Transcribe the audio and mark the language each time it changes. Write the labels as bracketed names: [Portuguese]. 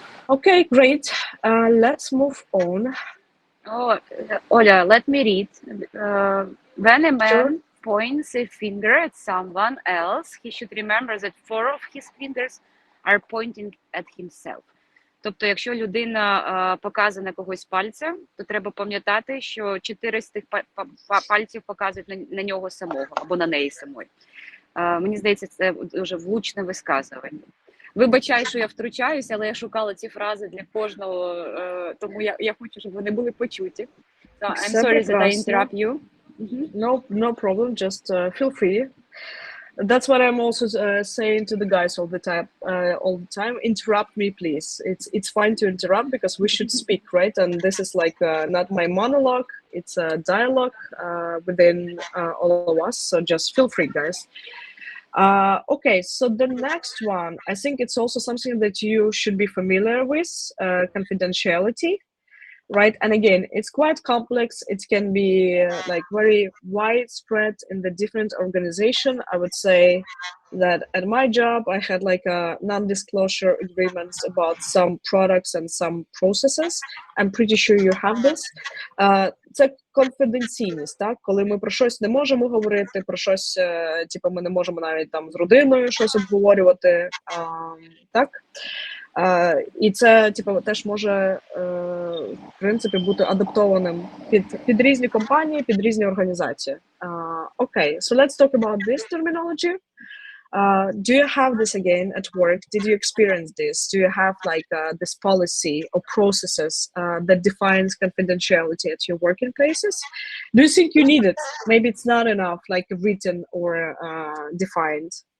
[English] Okay, great. Let's move on. Oh, Oля, let me read. When a man points a finger at someone else, he should remember that 4 of his fingers are pointing at himself. [Ukrainian] Тобто, якщо людина показує на когось пальцем, то треба пам'ятати, що 4 з тих пальців показують на нього самого або на неї самої. Мені здається, це дуже влучне висказування. Вибачаю, що я втручаюся, але я шукала ці фрази для кожного, тому я хочу, щоб вони були почуті. [English] So, I'm sorry that I interrupt you. No problem, just feel free. That's what I'm also saying to the guys all the time. Interrupt me, please. It's fine to interrupt because we should speak, right? And this is like not my monologue, it's a dialogue within all of us. So just feel free, guys. Okay, so the next one, I think it's also something that you should be familiar with, confidentiality, right? And again, it's quite complex. It can be like very widespread in the different organization. I would say that at my job, I had like a non-disclosure agreements about some products and some processes. I'm pretty sure you have this. [Ukrainian] Це конфіденційність, так? Коли ми про щось не можемо говорити, про щось, типу, ми не можемо навіть там з родиною щось обговорювати, так? І це, типу, теж може, в принципі, бути адаптованим під різні компанії, під різні організації. [English] Okay, so let's talk about this terminology. Do you have this again at work? Did you experience this? Do you have like this policy or processes that defines confidentiality at your working places? Do you think you need it? Maybe it's not enough, like written or defined.